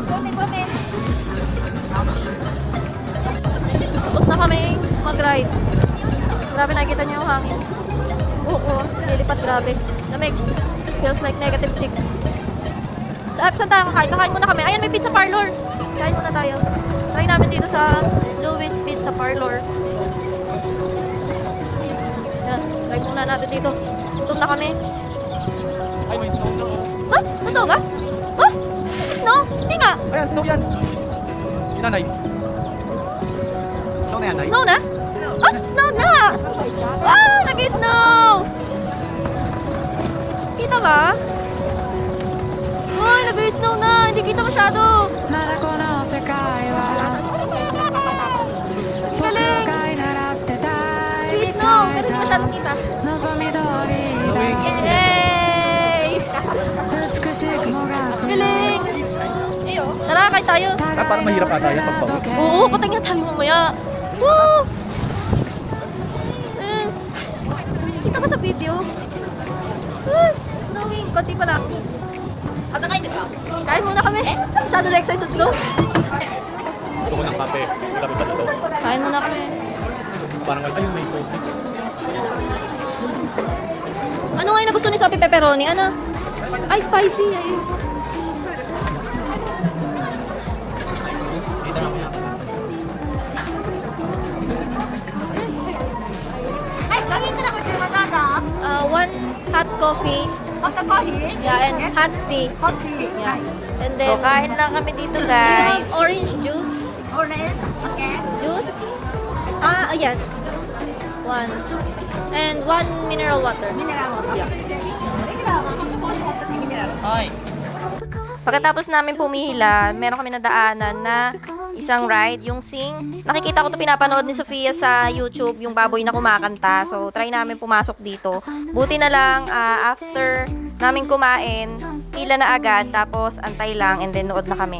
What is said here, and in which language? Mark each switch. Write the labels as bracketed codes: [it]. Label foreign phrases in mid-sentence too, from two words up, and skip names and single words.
[tl] Tapos na kami mag-rides. Grabe, nakikita niyo yung hangin. Oo, lilipat, grabe. Lamig. [en] Feels like -6. [tl] Saan tayo kakain? Kakain muna kami. Ayan, may pizza parlor. Kain muna tayo. Try namin dito sa Louis Pizza Parlor. Yan, try muna natin dito. Gutom na kami. Ay, may snow na. Ha? Totoo ba? Ha? Snow? Hindi nga. Ayan, snow yan. Inanay. Snow na yan, Nay. Snow na? Ah, snow na! Wow, nag-snow! Kita ba? Uy, nag-snow na! Hindi kita masyado! [ja] まだこの世界は僕を飼いならしてたいみ [tl] Snow! [ja] たい [tl] Pero hindi [ja] だ [tl] masyado kita. [ja] 望み通りだろ [tl] Yay! [ja] う美しい雲が来る [tl] Galing! Tara, kain tayo. parang mahirap ata yan pagpawid. Oo, patay nga tayo mamaya. Woo! Eh, kita ko sa video. Snowing. Konti pa lang. Kain muna kami. Masyado na [en] excited to go. [tl] Gusto ko ng kape. Lapit pa dito. Kain muna kami. Parang, ayun, may coke. Ano nga yung nagusto ni Sophie pepperoni? Ano? Ay, spicy. Ayun. Dito lang yan. [en] One hot coffee. Yeah, and hot tea. Yeah. And then, so, [tl] kain lang kami dito, guys. [en] Orange juice. [tl] Juice? Ayan. [en] One. And one mineral water. Yeah. Hi. [tl] Pagkatapos namin pumila, meron kami nadaanan na isang ride, yung Sing. Nakikita ko to pinapanood ni Sofia sa YouTube, yung baboy na kumakanta. So, try namin pumasok dito. Buti na lang, after namin kumain, pila na agad, tapos antay lang, and then nood na kami.